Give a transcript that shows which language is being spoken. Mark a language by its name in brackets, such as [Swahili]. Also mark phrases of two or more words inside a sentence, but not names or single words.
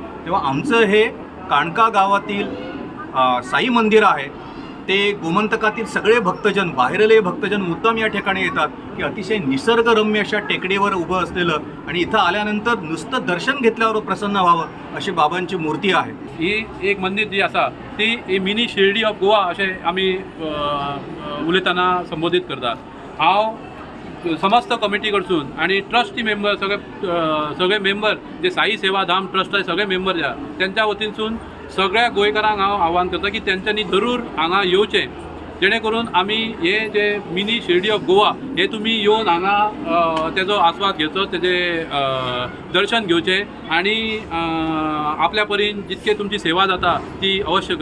[Marathi] तेव्हा आमचं हे काणका गावातील साई मंदिर आहे ते गोमंतकातील सगळे भक्तजन, बाहेरले भक्तजन मुद्दाम या ठिकाणी येतात की अतिशय निसर्गरम्य अशा टेकडीवर उभं असलेलं आणि इथं आल्यानंतर नुसतं दर्शन घेतल्यावर प्रसन्न व्हावं अशी बाबांची मूर्ती आहे. [Konkani] ही एक मंदिर जी आसा ती मिनी शिर्डी ऑफ गोवा अशें आमी उलयतना संबोधीत करतात. हांव समस्त कमिटी कडसून आणि ट्रस्टी मेंबर सगळे मेंबर जे साई सेवा धाम ट्रस्टाचे सगळे मेंबर जे आसा त्यांच्या वतीनसून सगळ्या गोंयकारांक हांव आव्हान करता की तेंच्यांनी जरूर हांगा येवचें जेणे करून आमी हे जे मिनी शिर्डी ऑफ गोवा हे तुमी येवन हांगा तेजो आस्वाद घेवचो, तेजे दर्शन घेवचें आणि आपल्या परीन जितके तुमची सेवा जाता ती अवश्य करची.